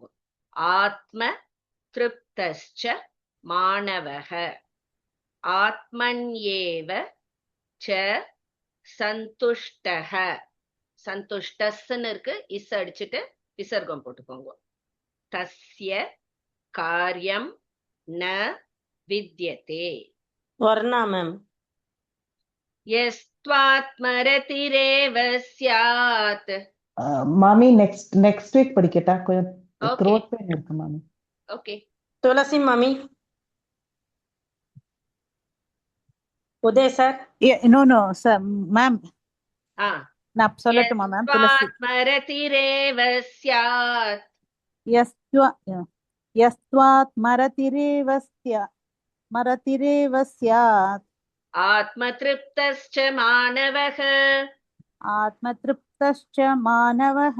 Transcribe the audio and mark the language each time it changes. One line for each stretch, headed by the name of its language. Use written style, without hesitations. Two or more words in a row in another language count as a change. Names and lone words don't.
Sanskrit: आत्म तृप्तश्च मानवक आत्मन्येव च सन्तुष्टक.
Tamil: சந்துஷ்டஸ்ன்னு இருக்கு, இஸ் அடிச்சுட்டு விசர்க்கம் போட்டுக்கோங்க.
Sanskrit: तस्य कार्यं न विद्यते.
Tamil: வர்ணா மேம்.
Sanskrit: यस्त्वात्मरतिरेव स्यात्.
Tamil: மாமி
English: next week
Tamil: படிக்கட்டா? கொஞ்சம்
English: Okay. throat pain
Tamil: இருக்கு மாமி.
English: Okay.
Tamil: துளசி மாமி. உதய் சார்.
English: no sir ma'am,
Tamil: நான் சொல்லட்டுமா மேம்? துளசி.
Sanskrit: यस्त्वात्मरतिरेव स्यात्. यस्त्वात् मरतिरेव स्यात्. आत्मतृप्तश्च मानवः. आत्मतृप्तश्च मानवः.